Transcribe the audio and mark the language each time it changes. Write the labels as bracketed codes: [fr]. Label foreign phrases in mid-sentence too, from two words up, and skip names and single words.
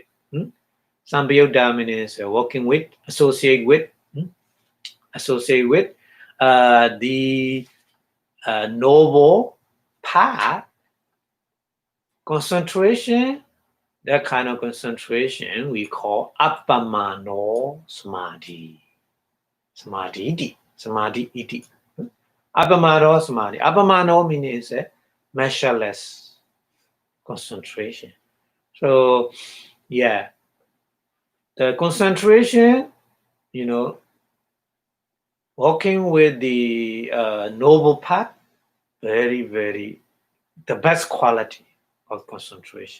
[en] Sampayutta means walking with, associate with the noble path. Concentration, that kind of concentration we call [pi] Appamano Samadhi. Samadhi iti. Appamano Samadhi. [en] Appamano means measureless concentration. So, yeah, the concentration, walking with the noble path, very, very, the best quality of concentration.